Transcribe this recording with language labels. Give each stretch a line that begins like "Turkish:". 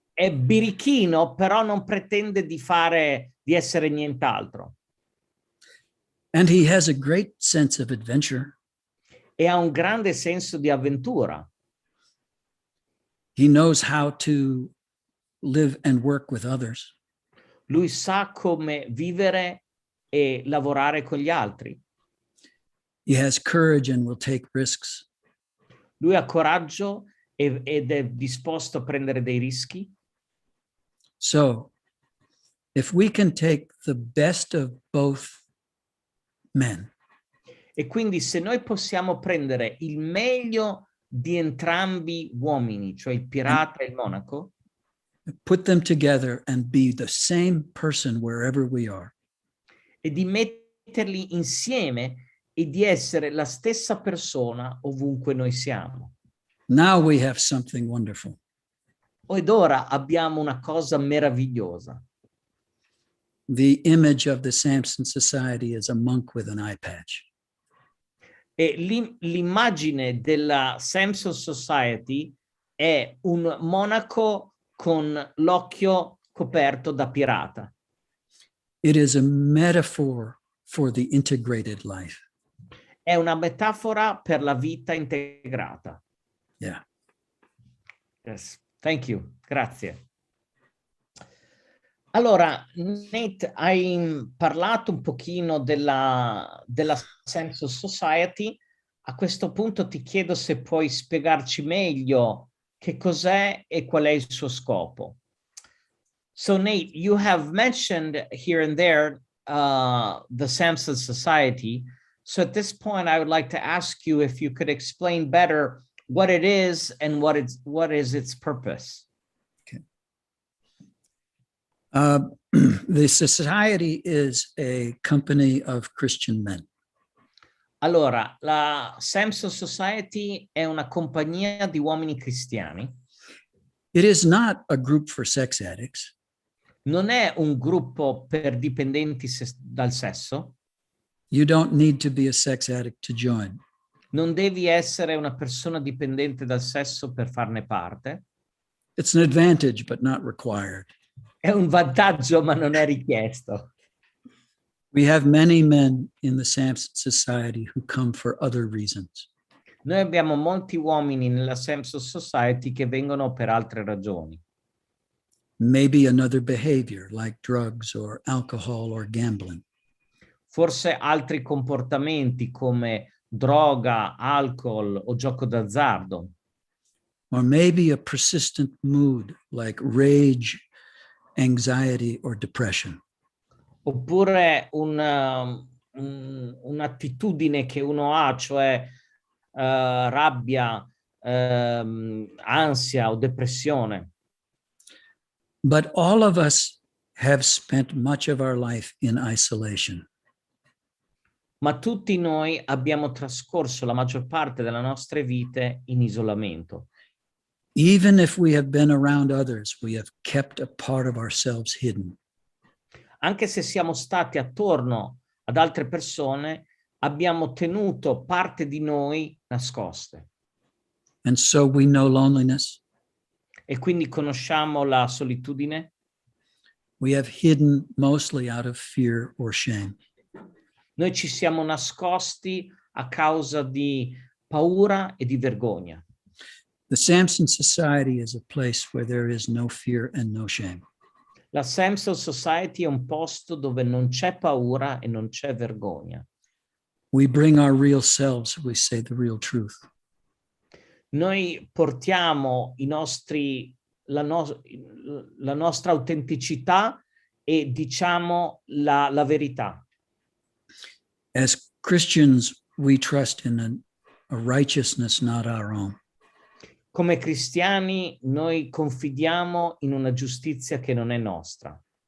Italian: È birichino, però non pretende di essere nient'altro.
English: And he has a great sense of adventure.
Italian: E ha un grande senso di avventura.
English: He knows how to live and work with others.
Italian: Lui sa come vivere e lavorare con gli altri.
English: He has courage and will take risks.
Italian: Lui ha coraggio ed è disposto a prendere dei rischi.
English: So, if we can take the best of both men,
Italian: E quindi se noi possiamo prendere il meglio di entrambi uomini, cioè il pirata e il monaco,
English: put them together and be the same person wherever we are,
Italian: e di metterli insieme e di essere la stessa persona ovunque noi siamo.
English: now we have something wonderful.
Italian: Ed ora abbiamo una cosa meravigliosa.
English: The image of the Samson Society is a monk with an eye patch.
Italian: E l'immagine della Samsone Society è un monaco con l'occhio coperto da pirata.
English: It is a metaphor for the integrated life.
Italian: È una metafora per la vita integrata.
English: Yeah. Yes. Thank you.
Italian: Grazie. Allora, Nate, hai parlato un pochino della Samsone Society. A questo punto ti chiedo se puoi spiegarci meglio che cos'è e qual è il suo scopo.
English: So, Nate, you have mentioned here and there the Samsone Society. So at this point, I would like to ask you if you could explain better what it is and what is its purpose. The society is a company of Christian men.
Italian: Allora, la Samsone Society è una compagnia di uomini cristiani.
English: It is not a group for sex addicts.
Italian: Non è un gruppo per dipendenti dal sesso.
English: You don't need to be a sex addict to join.
Italian: Non devi essere una persona dipendente dal sesso per farne parte.
English: It's an advantage, but not required.
Italian: È un vantaggio, ma non è richiesto.
English: We have many men in the Samson Society who come for other reasons.
Italian: Noi abbiamo molti uomini nella Samsone Society che vengono per altre ragioni.
English: Maybe another behavior like drugs or alcohol or gambling.
Italian: Forse altri comportamenti come droga, alcol o gioco d'azzardo.
English: Or maybe a persistent mood like rage, anxiety, or depression.
Italian: Oppure un'attitudine che uno ha, cioè rabbia, ansia o depressione.
English: But all of us have spent much of our life in isolation.
Italian: Ma tutti noi abbiamo trascorso la maggior parte delle nostre vite in isolamento.
English: Even if we have been around others, we have kept a part of ourselves hidden.
Italian: Anche se siamo stati attorno ad altre persone, abbiamo tenuto parte di noi nascoste.
English: And so we know loneliness.
Italian: E quindi conosciamo la solitudine.
English: We have hidden mostly out of fear or shame.
Italian: Noi ci siamo nascosti a causa di paura e di vergogna.
English: The Samson Society is a place where there is no fear and no shame.
Italian: La Samsone Society è un posto dove non c'è paura e non c'è vergogna.
English: We bring our real selves, we say the real truth.
Italian: Noi portiamo la nostra autenticità e diciamo la verità.
English: As Christians, we trust in a righteousness not our own.
Italian: Come cristiani noi confidiamo in una giustizia che non è nostra.